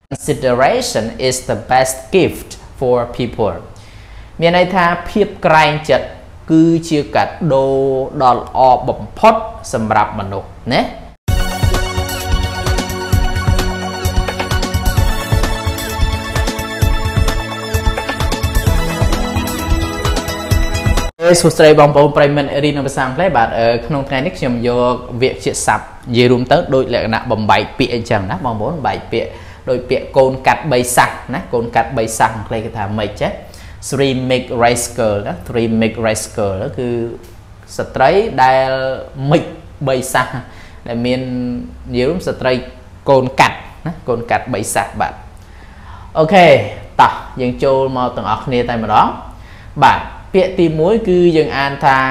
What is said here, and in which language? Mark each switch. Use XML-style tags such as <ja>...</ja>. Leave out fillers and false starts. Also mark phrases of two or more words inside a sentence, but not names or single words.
<en>consideration is the best gift for people</en> <km>មានន័យថាភាពក្រែងចិត្តគឺជាកាដូដ៏ល្អបំផុតសម្រាប់មនុស្សណាសួស្តីបងប្អូនប្រិយមិត្តរៀន ភាសាអង់គ្លេសបាទក្នុងថ្ងៃនេះខ្ញុំយកវគ្គជាស័ព្ទនិយាយរួមទៅដូចលក្ខណៈបំបែកពាក្យអញ្ចឹងណាបងប្អូនបែកពាក្យដោយពាក្យកូនកាត់3សាសណាកូនកាត់3សាសអង់គ្លេសគេថាម៉េចចេះ</km> <en>three make rice girl</en> <km>ណា</km> <en>three make rice girl</en> <km>គឺស្ត្រីដែលមិច3សាសដែលមាននិយាយរួមស្ត្រីកូនកាត់ណាកូនកាត់3សាសបាទអូខេតោះយើងចូលមកទាំងអស់គ្នាតែម្ដងបាទពាក្យទី1គឺយើងអានថា</km>